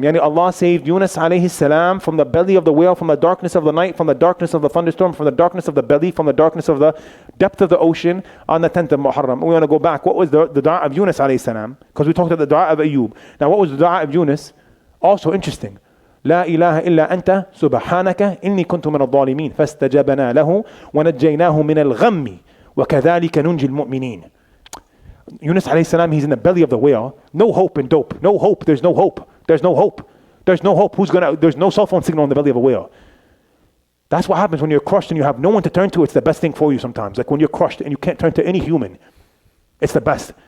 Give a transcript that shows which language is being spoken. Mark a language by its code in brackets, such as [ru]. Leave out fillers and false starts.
[en] Yani Allah saved Yunus alayhi salam from the belly of the whale, from the darkness of the night, from the darkness of the thunderstorm, from the darkness of the belly, from the darkness of the depth of the ocean on the 10th of Muharram. We want to go back. What was the dua of Yunus alayhi salam? Because we talked about the dua of Ayub. Now what was the dua of Yunus? Also interesting. [ar] لا إله إلا أنت سبحانك إني كنت من الظالمين فاستجبنا له ونجيناه من الغم وكذلك ننجي المؤمنين. [en] Yunus alayhi salam, he's in the belly of the whale. No hope and dope. No hope. There's no hope. There's no hope. There's no hope. There's no cell phone signal in the belly of a whale. That's what happens when you're crushed and you have no one to turn to. It's the best thing for you sometimes. Like when you're crushed and you can't turn to any human. It's the best.